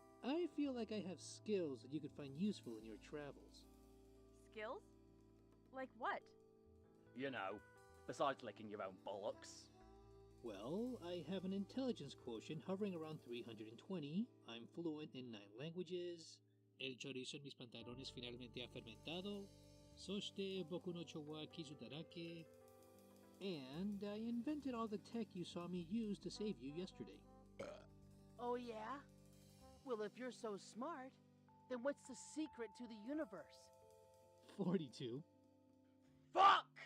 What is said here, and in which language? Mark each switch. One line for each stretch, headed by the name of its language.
English: I feel like I have skills that you could find useful in your travels. Skills? Like what? You know, besides licking your own bollocks. Well, I have an intelligence quotient hovering around 320. I'm fluent in 9 languages.
Spanish: El chorizo en mis pantalones finalmente ha fermentado.
Japanese: Soste boku no cho wa kizudarake.
English: And I invented all the tech you saw me use to save you yesterday. Oh yeah? Well, if you're so smart, then what's the secret to the universe? 42. Fuck!